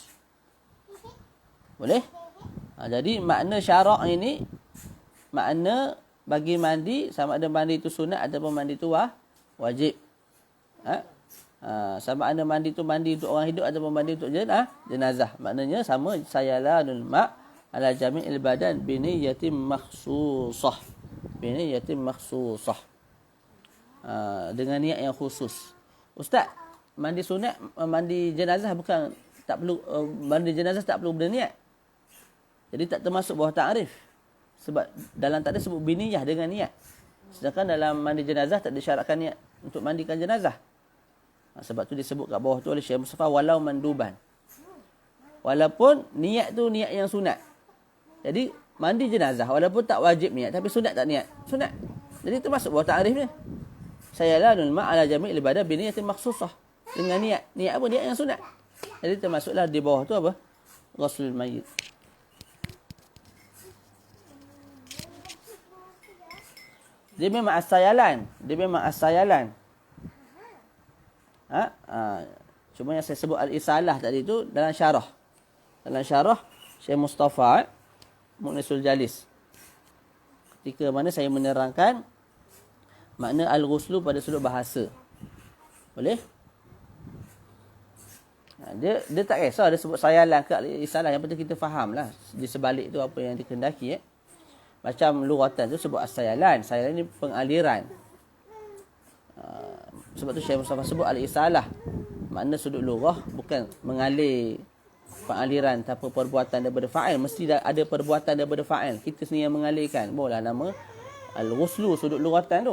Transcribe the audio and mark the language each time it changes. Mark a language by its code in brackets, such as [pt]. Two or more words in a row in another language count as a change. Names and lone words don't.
[ms] Boleh? Jadi makna syarak ini, makna bagi mandi, sama ada mandi itu sunat ataupun mandi itu wajib. Sama ada mandi itu mandi untuk orang hidup ataupun mandi untuk jenazah. Maknanya sama, [ar] سيلان الماء على جميع البدن بنية مخصوصة. بنية مخصوصة. [ms] Dengan niat yang khusus. Ustaz, mandi sunat, mandi jenazah bukan, tak perlu, mandi jenazah tak perlu berniat. Jadi tak termasuk bawah ta'rif. Sebab dalam takdir sebut biniyah dengan niat. Sedangkan dalam mandi jenazah tak disyaratkan niat untuk mandikan jenazah. Sebab tu disebut kat bawah tu oleh Syekh Mustafa [ar] ولو مندوبا. [ms] Walaupun niat tu niat yang sunat. Jadi mandi jenazah walaupun tak wajib niat tapi sunat tak niat? Sunat. Jadi termasuk bawah ta'rif ni. [ar] سيلان الماء على جميع العبادة بنية مخصوصة. [ms] Dengan niat. Niat apa? Niat yang sunat. Jadi termasuklah di bawah tu apa? [ar] غسل الميت. [ms] Dia memang as-sayalan. Dia memang as-sayalan. Cuma yang saya sebut al-isalah tadi tu dalam syarah. Dalam syarah Syekh Mustafa Mu'nisul Jalis. Ketika mana saya menerangkan makna al-ghuslu pada sudut bahasa. Boleh? Dia tak kisah dia sebut sayalan ke isalah, yang penting kita fahamlah di sebalik tu apa yang dikehendaki. Macam lughatan tu sebut as-sayalan. Sayalan ni pengaliran. Sebab tu Syekh Mustafa sebut al-isalah. Makna sudut lughah bukan mengalir, pengaliran tanpa perbuatan daripada fa'il. Mesti ada perbuatan daripada fa'il. Kita sendiri yang mengalirkan. Bolehlah nama al-ghuslu sudut lughatan tu.